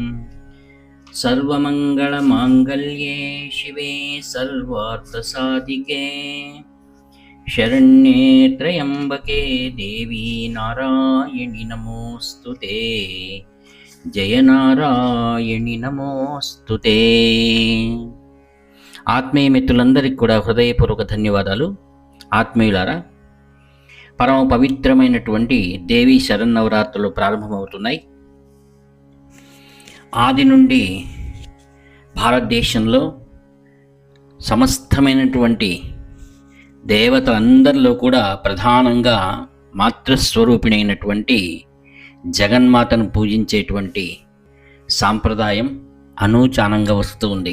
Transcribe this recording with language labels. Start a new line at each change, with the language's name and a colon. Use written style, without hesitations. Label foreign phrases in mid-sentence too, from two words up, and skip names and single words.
Sanskrit: सर्वमङ्गलमाङ्गल्ये शिवे सर्वार्थसाधिके शरण्ये त्र्यम्बके देवी नारायणि नमोऽस्तुते। जय नारायणि नमोऽस्तुते।
Telugu: ఆత్మీయ మిత్రులందరికీ కూడా హృదయపూర్వక ధన్యవాదాలు. ఆత్మీయులారా, పరమ పవిత్రమైనటువంటి దేవీ శరన్నవరాత్రులు ప్రారంభమవుతున్నాయి. ఆది నుండి భారతదేశంలో సమస్తమైనటువంటి దేవతలందరిలో కూడా ప్రధానంగా మాతృస్వరూపిణి అయినటువంటి జగన్మాతను పూజించేటువంటి సాంప్రదాయం అనూచానంగా వస్తూ ఉంది.